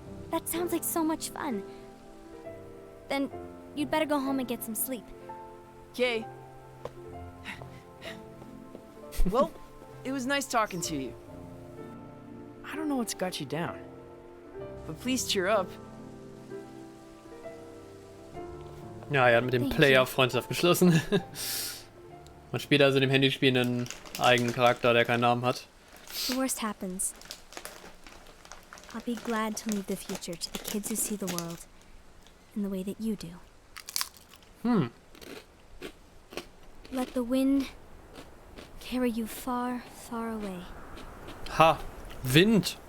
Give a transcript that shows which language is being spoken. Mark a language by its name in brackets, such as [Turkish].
[English] That sounds like so much fun. Then you'd better go home and get some sleep. Okay. Well, it was nice talking to you. I don't know what's got you down, but please cheer up. [German] Ja, er hat mit dem Player Freundschaft geschlossen. Man spielt also dem Handyspiel einen eigenen Charakter, der keinen Namen hat. [English] The worst happens. I'll be glad to leave the future to the kids who see the world in the way that you do. Let the wind carry you far, far away. Ha! Wind!